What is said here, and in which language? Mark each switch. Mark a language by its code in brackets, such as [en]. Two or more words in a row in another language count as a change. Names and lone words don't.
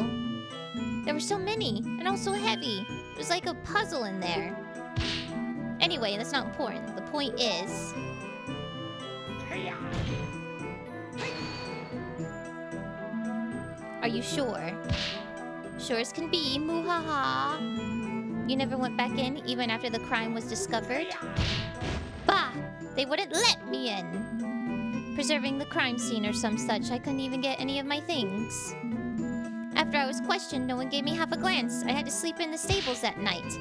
[en] There were so many, and all so heavy. It was like a puzzle in there. Anyway, that's not important. The point is... Are you sure? Sure as can be, moo-ha-ha. You never went back in, even after the crime was discovered? Bah! They wouldn't let me in! Preserving the crime scene or some such, I couldn't even get any of my things. After I was questioned, no one gave me half a glance. I had to sleep in the stables that night.